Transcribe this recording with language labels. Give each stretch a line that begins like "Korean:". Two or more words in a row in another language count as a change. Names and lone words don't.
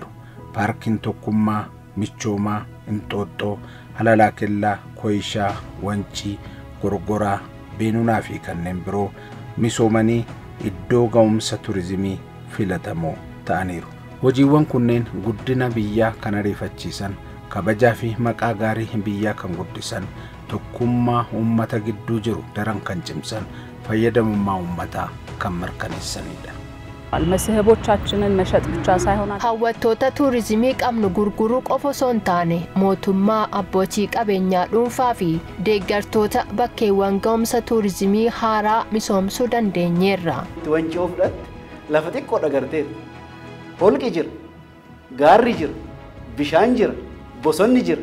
Oromo: Paarkiin tokkummaa, michoomaa, inxooxxoo, halalaa kellaa, koyishaa, wancii, gorgoraa, beenunaa fi kanneen biroo misoomanii iddoo ga'umsa turizimii filatamoo ta'aniiru. Hojiiwwan kunneen guddina biyyaa kan ariifachiisan, kabajaa fi maqaa gaarii biyyaa kan guddisan, tokkummaa uummata gidduu jiru daran kan cimsan, fayyadamummaa uummataa kan mirkaneessanidha.
Amharic: መስህቦቻችንን መሸጥ ብቻ ሳይሆን
Oromo: hawwattoota tuurizimii qabnu gurguruu qofa osoo hin taane mootummaa abbootii qabeenyaa dhuunfaa fi deeggartoota bakkeewwan ga'umsa tuurizimii haaraa misoomsuu dandeenyeerra. Wancii of fudhatte lafa xiqqoo dhagarteetu holqi jira, gaarri jira, bishaan jira, bosonni jira.